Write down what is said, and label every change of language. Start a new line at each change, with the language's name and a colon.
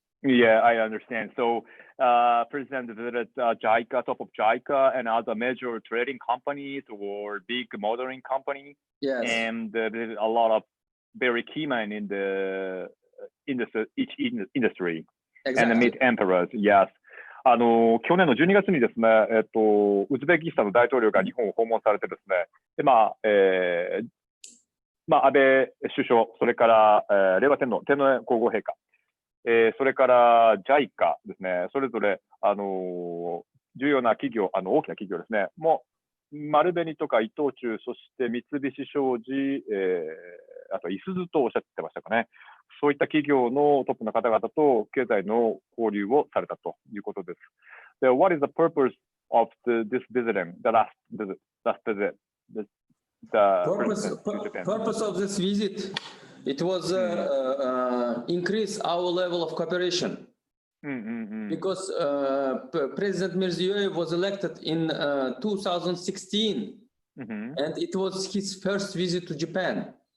English: Yeah, I understand. So, President visited JICA, top of JICA, and other major trading companies or big motoring company, Yes. and there's a lot of very key men in the each industry, and Exactly. meet emperors. Yes.
Japanese: 去年の12月にですね、ウズベキスタンの大統領が日本を訪問されてですね、で安倍首相、それから、令和天皇皇后陛下、それから JICA ですね、それぞれ、重要な企業、大きな企業ですね、もう丸紅とか伊藤忠、そして三菱商事、あといすゞとおっしゃってましたかね。そういった企業のトップの方々と経済の交流をされたということです。
English: So, what is the purpose of this visiting, the last visit, Purpose of this visit, it was increase our level of cooperation. Because President Mirziyoyev was elected in 2016, and it was his first visit to Japan.